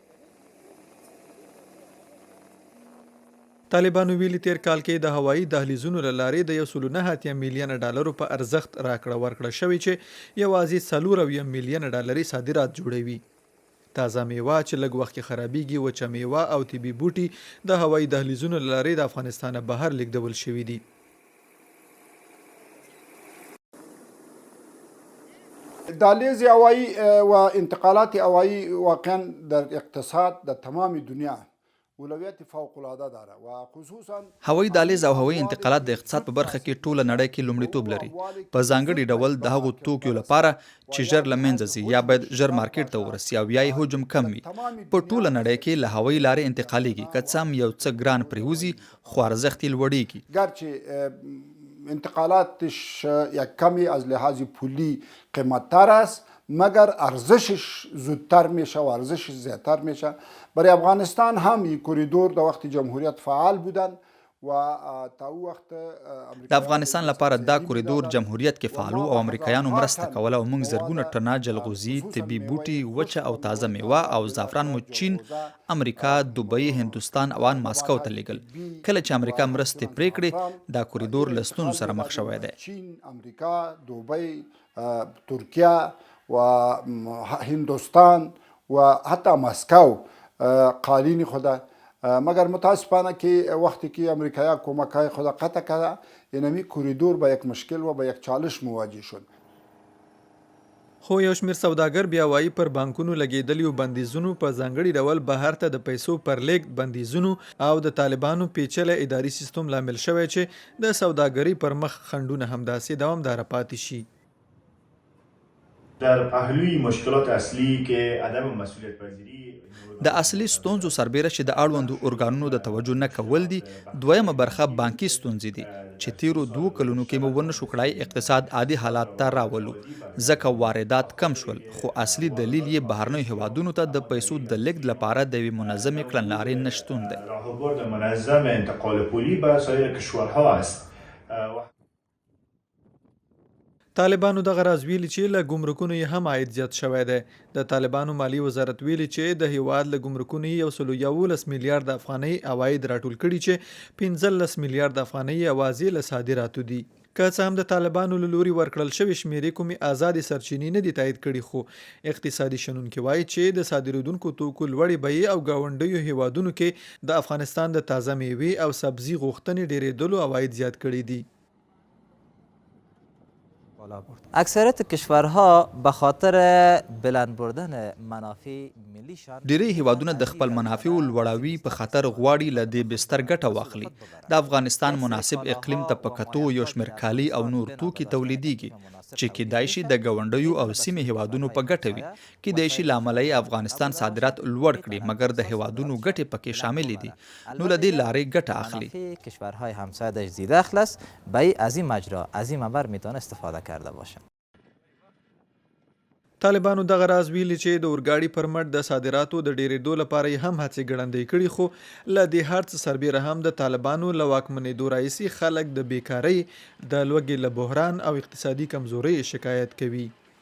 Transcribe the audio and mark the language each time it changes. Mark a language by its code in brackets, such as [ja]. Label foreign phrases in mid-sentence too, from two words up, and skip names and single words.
[ps] طالبانو ویلي تیر کال کې د هوایي دهلیزونو له لارې د 1.9 میلیونه ډالرو په ارزښت راکړه ورکړه شوې چې یوازې 4 میلیونه ډالري صادرات جوړوي. تازه میوه چې لږ وخت کې خرابېږي، وچه میوه او طبي بوټي د هوایي دهلیزونو له لارې د افغانستان بهر لیږدول شوي دي. [fa] دهلیز هوایی و انتقالات هوایی واقعا در اقتصاد در تمام دنیا اولویت فوق العاده داره و خصوصا [ps] هوایي دهلیز او هوایي انتقالات د اقتصاد په برخه کې ټوله نړۍ کې لومړیتوب لري، په ځانګړي ډول د هغو توکیو لپاره چې ژر له منځه ځي یا باید ژر مارکیټ ته ورسي او یا یې حجم کم وي. په ټوله نړۍ کې له هوایي لارې انتقالیږي، که څه هم یو څه ګران پرېوځي خو ارزښت یې لوړیږي. [fa] گرچه انتقالاتش یک کمی از لحاظ پولی قیمتتر است مگر ارزشش زودتر میشه و ارزشش زیادتر میشه. برای افغانستان هم این کوریدور در وقت جمهوریت فعال بودن و تا او وخت [ps] د افغانستان لپاره دا کوریدور جمهوریت کې فعال او امریکایانو مرسته کوله او موږ زرګونه ټنه جلغوزي، طبي بوټي، وچه او تازه میوه او زعفران مو چین، امریکا، دوبۍ، هندوستان او ان ماسکو ته لیږل. کله چې امریکا مرستې پرې کړې، دا کوریدور له ستونزو سره مخ شوی دی. چین، امریکا، دوبۍ، [fa] ترکیه و هندوستان و حتی مسکو قالین خود، مگر متاسفانه که وقتی که امریکایی کمک‌های خود قطع کرده اینمی کوریدور به یک مشکل و به یک چالش مواجه شد. [ps] خو یو شمېر سوداګر بیا وایي پر بانکونو لګېدلیو بندیزونو، په ځانګړي ډول بهر ته د پیسو پر لیږد بندیزونو او د طالبانو پیچلی اداري سیستم لامل شوی چې د سوداګرۍ پر مخ خنډونه همداسې دوامداره پاتې شي. [fa] در پهلوی مشکلات اصلی که عدم مسئولیت پذیری [ps] د اصلي ستونزو سربیره چې د اړوندو ارګانونو د توجه نه کول دي، دویمه برخه بانکي ستونزې دي چې تیرو 2 کلونو کې مو ونشو کړای اقتصاد عادي حالات ته راولو، ځکه واردات کم شول، خو اصلي دلیل یې بهرنیو هیوادونو ته د پیسو د لیږد لپاره د یوې منظمې کړنلارې نشتون دی. [fa] راهبرد منظم انتقال پولی به سایر کشورها است. [ps] طالبانو دغه راز ویلي چې له ګمرکونو یې هم عاید زیات شوی دی. د طالبانو مالی وزارت ویلي چې د هیواد له ګمرکونو یې 111 میلیارډ افغانۍ عواید راټول کړي چې 15 میلیارډ افغانۍ یوازې له صادراتو دي. که څه هم د طالبانو له لوري ورکړل شوې شمېرې کومې ازادې سرچینې نه دي تایید کړي، خو اقتصادي شنونکي وایي چې د صادرېدونکو توکو لوړې بیې او ګاونډیو هیوادونو کې د افغانستان د تازه میوې او سبزي غوښتنې ډېرېدلو عواید زیات کړي دي. [fa] اکثریت کشورها به خاطر بلند بردن منافع ملیشان [ps] ډیری هیوادونه د خپل منافعو لوړاوي په خاطر غواړي له دې بستر ګټه واخلي. د افغانستان مناسب اقلیم ته په کتو یو شمېر کالي او نور توکي تولیدیږي چې کیدای شي د ګاونډیو او سیمې هیوادونو په ګټه وي. کیدای شي له امله یې افغانستان صادرات لوړ کړي، مګر د هیوادونو ګټې پکې شاملې دي، نو له دې لارې ګټه اخلي. [fa] کشورهای همسایه‌اش زیاده اخلاص به از این مجرا از این منبر میتونه استفاده کرده باشند. [ps] طالبانو دغه راز ویلي چې د اورګاډي پر مټ د صادراتو د ډیرېدو لپاره یې هم هڅې ګړندۍ کړي، خو له دې هر څه سربیره هم د طالبانو له واکمنېدو راهیسې خلک د بیکارۍ، د لوږې له بحران او اقتصادي کمزورۍ شکایت کوي.